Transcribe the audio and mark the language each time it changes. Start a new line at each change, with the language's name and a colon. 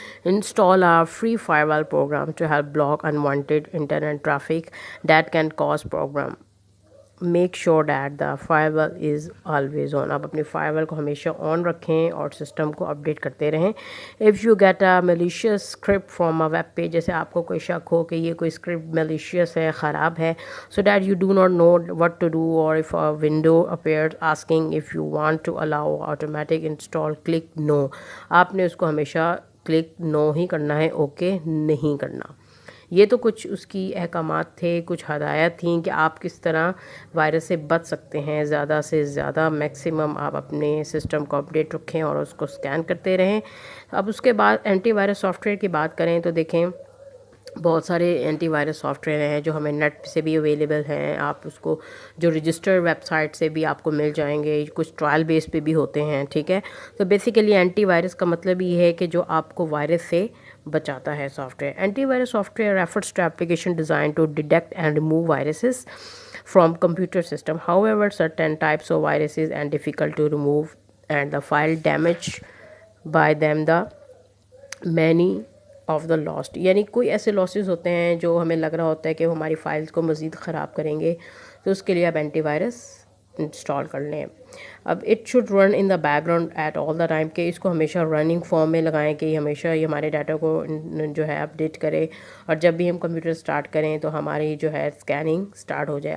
English: Install a free firewall program to help block unwanted internet traffic that can cause make sure that the firewall is always on.
Urdu: آپ اپنی fire well کو ہمیشہ آن رکھیں اور system کو update کرتے رہیں.
English: if you get a malicious script from a web page,
Urdu: جیسے آپ کو کوئی شک ہو کہ یہ کوئی اسکرپٹ میلیشیس ہے, خراب ہے,
English: So that you do not know what to do, اور if a window appears asking if you want to allow automatic install, click no.
Urdu: آپ نے اس کو ہمیشہ کلک نو ہی کرنا ہے, اوکے نہیں کرنا. یہ تو کچھ اس کی احکامات تھے, کچھ ہدایات تھیں کہ آپ کس طرح وائرس سے بچ سکتے ہیں. زیادہ سے زیادہ میکسیمم آپ اپنے سسٹم کو اپڈیٹ رکھیں اور اس کو اسکین کرتے رہیں. اب اس کے بعد اینٹی وائرس سافٹ ویئر کی بات کریں تو دیکھیں بہت سارے اینٹی وائرس سافٹ ویئر ہیں جو ہمیں نیٹ سے بھی اویلیبل ہیں. آپ اس کو جو رجسٹر ویب سائٹ سے بھی آپ کو مل جائیں گے, کچھ ٹرائل بیس پہ بھی ہوتے ہیں, ٹھیک ہے. تو بیسیکلی اینٹی وائرس کا مطلب یہ ہے کہ جو آپ کو وائرس سے بچاتا ہے soft where.
English: Antivirus software refers to application designed to detect and remove viruses from computer system. However, certain types of viruses are difficult to remove and the file damaged by them the many of the lost.
Urdu: یعنی کوئی ایسے losses ہوتے ہیں جو ہمیں لگ رہا ہوتا ہے کہ وہ ہماری فائلز کو مزید خراب کریں گے, تو اس کے لیے آپ اینٹی وائرس انسٹال کر لیں. اب
English: it should run in the background at all the time,
Urdu: کہ اس کو ہمیشہ رننگ فارم میں لگائیں کہ یہ ہمیشہ یہ ہمارے ڈاٹا کو جو ہے اپڈیٹ کرے, اور جب بھی ہم کمپیوٹر اسٹارٹ کریں تو ہماری جو ہے اسکیننگ اسٹارٹ ہو جائے.